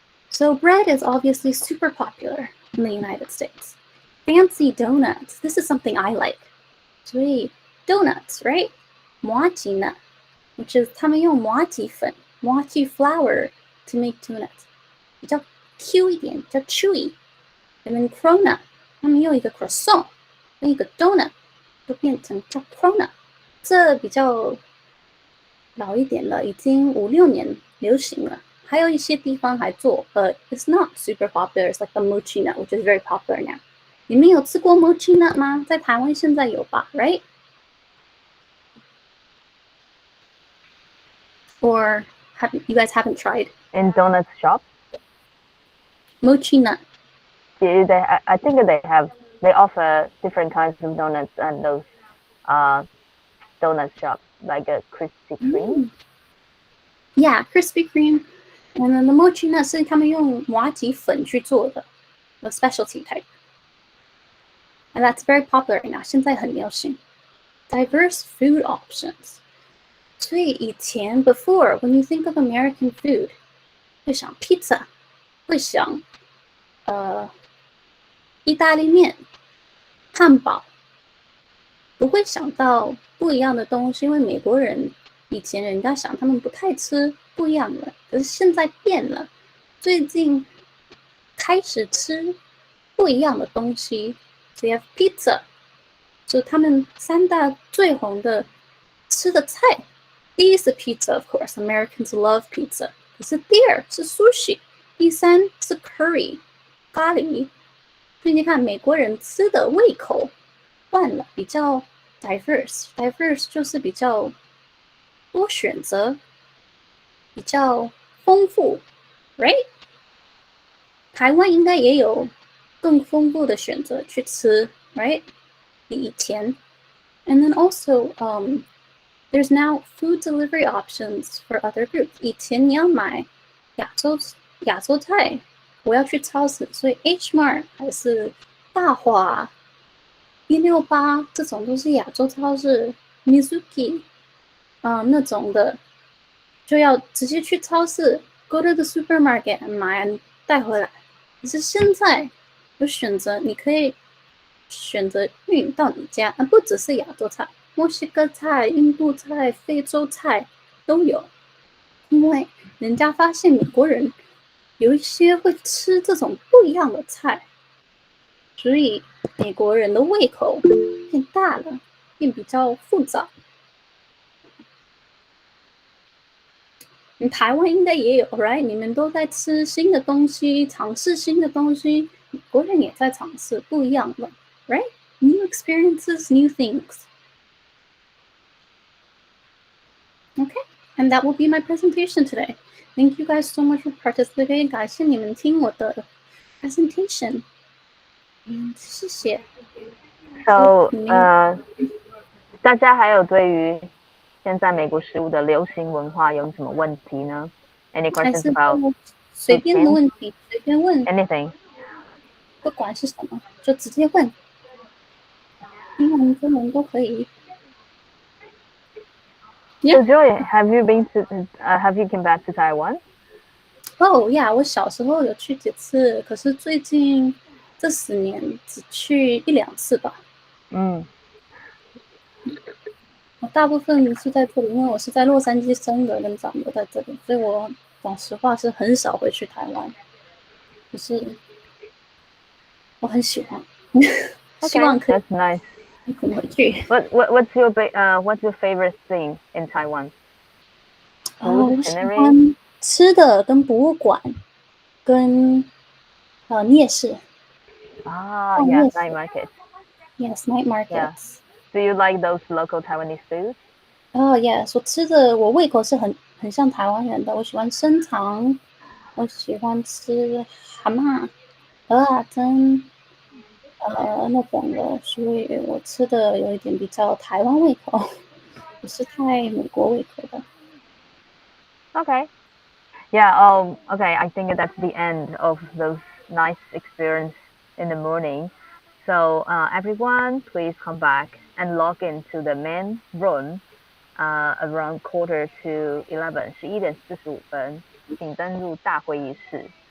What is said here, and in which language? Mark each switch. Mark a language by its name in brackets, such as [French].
[English] So bread is obviously super popular in the United States. Fancy donuts. This is something I like. [Chinese] 所以 [English] donuts, right? 麻糬 nut, which is [Chinese] 他们用麻糬粉 麻糬 [English] flour to make donuts. [Chinese] 比较 Q 一点，比较 chewy. [English] And then cronut, [Chinese] 他们用一个 croissant 跟一个 donut 就变成叫 cronut. 这比较老一点了，已经5、6年流行了。还有一些地方还做， [English] but it's not super popular. It's like the mochi nut, which is very popular now. [Chinese] 你们有吃过 mochi nut 吗？在台湾现在有吧 ，right? [English] Or you guys haven't tried In donut shop? mochi nut? I think they offer different kinds of donuts and those donut shop, like a Krispy Kreme. Yeah, Krispy Kreme. And then the mochi nut [Chinese] 是他们用麻糬粉去做的 [English] ，the specialty type. And that's very popular right now. [Chinese] 现在很流行。 [English] Diverse food options. [Chinese] 所以以前 [English] before when you think of American food, [Chinese] 会想 pizza, 会想意大利面、汉堡，不会想到不一样的东西，因为美国人以前人家想他们不太吃不一样的，可是现在变了，最近开始吃不一样的东西。 [English] So you have pizza， [Chinese] 就他们3大最红的吃的菜，第一是 pizza [English] of course, Americans love pizza， [Chinese] 可是第二是 sushi， 第三是 curry 咖喱。所以你看美国人吃的胃口换了，比较 diverse 就是比较多选择，比较丰富 ，right？台湾应该也有更丰富的选择去吃 ，right？比以前。 [English] And then also, there's now food delivery options for other groups. [Chinese] 以前你要买亚洲菜，我要去超市，所以 H Mart 还是大华、168这种都是亚洲超市 ，Mizuki 那种的，就要直接去超市 ， [English] go to the supermarket [Chinese] 买带回来。可是现在有选择，你可以选择运到你家，不只是亚洲菜，墨西哥菜、印度菜、非洲菜都有。因为人家发现美国人有一些会吃这种不一样的菜，所以美国人的胃口变大了，变比较复杂。台湾应该也有 ，right？ 你们都在吃新的东西，尝试新的东西，美国人也在尝试不一样的 ，right？ [English] New experiences, new things. Okay, and that will be my presentation today. Thank you guys so much for participating. [Chinese] 感谢你们听我的 presentation. 谢谢。 So, 大家还有对于现在美国食物的流行文化有什么问题呢？ [English] Any questions about [Chinese] 随便的问题，随便问 [English] anything？ [Chinese] 不管是什么，就直接问，英文、中文都可以。 [English] So Joy, have you come back to Taiwan? Oh yeah， [Chinese] 我小时候有去几次，可是最近这10年只去1、2次吧。我大部分是在这里，因为我是在洛杉矶生的跟长的在这里，所以我讲实话是很少回去台湾。可是我很喜欢，希望可以 [English] That's nice. [Chinese] 回去。 [English] What's your favorite thing in Taiwan? [Chinese] 我喜欢吃的跟博物馆，跟夜市。 [English] Yeah, night markets. Yes, night markets. Yeah. Do you like those local Taiwanese foods? Yes. [Chinese] 我吃的我胃口是很像台湾人的，我喜欢生肠，我喜欢吃蛤蟆、鹅啊蒸，那种的，所以我吃的有一点比较台湾胃口，不是太美国胃口的。 [English] Okay. Yeah, okay, I think that's the end of those nice experience in the morning. So everyone, please come back and log into the main room around quarter to 11, 11:45， [Chinese] 请登入大会议室.